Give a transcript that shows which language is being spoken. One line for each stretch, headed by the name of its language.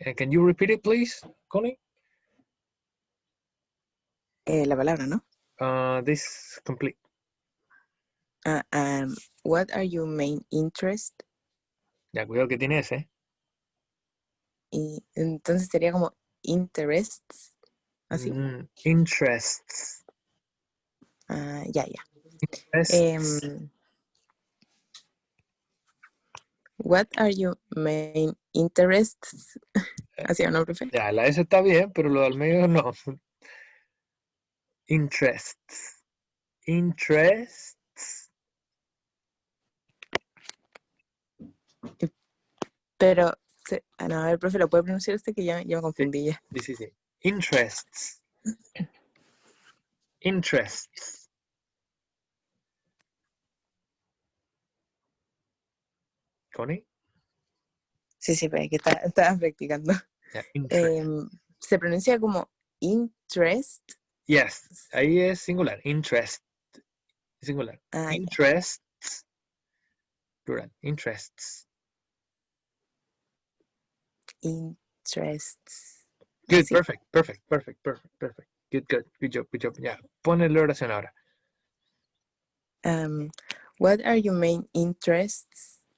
English: And can you repeat it, please, Connie?
Spanish: La palabra, ¿no?
English: This complete. What are your main interests?
Spanish: Ya, cuidado que tiene ese. Y entonces sería como interests, así.
English: Interests.
Spanish: Ya.
English: Interests. What are your main interests?
Spanish: Así o no, profe. Ya, la S está bien, pero lo del medio no.
English: Interests. Interests.
Spanish: Pero, no, a ver, profe, ¿lo puede pronunciar usted? Que ya me confundí ya. Sí.
English: Interests. Interests.
Spanish: ¿Connie? Sí, pero que estaba practicando.
English: Yeah,
Spanish: se pronuncia como interest.
English: Yes,
Spanish: ahí es singular. Interest. Singular.
English: Interests. Plural. Interests. Interests. Good,
Spanish: ¿Sí?
English: perfect. Good job.
Spanish: Ya, ponle la oración ahora.
English: What are your main interests?